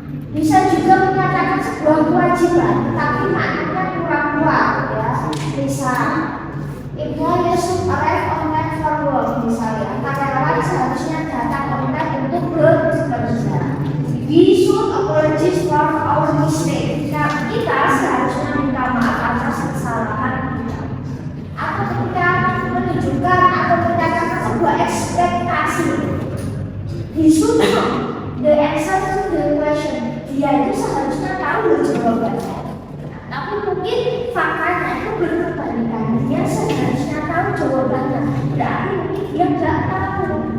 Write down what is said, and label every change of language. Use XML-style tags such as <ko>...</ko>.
<id>Bisa juga menyatakan sebuah kewajiban, tapi maknanya kurang kuat ya.</id> <en>Misal, employer should arrive on time for work, misalnya.</en> <id>Karyawan seharusnya datang on time untuk bekerja.</id> <en>We should apologize for our mistake.</en> <id>Nah, kita seharusnya minta maaf atas kesalahan kita. Atau ketika menunjukkan atau menyatakan sebuah ekspektasi.</id> <en>He should know the answer to the question.</en> <id>Dia itu seharusnya tahu jawabannya, tapi mungkin faktanya itu berkebalikan. Dia seharusnya tahu jawabannya, berarti mungkin dia nggak tahu.</id>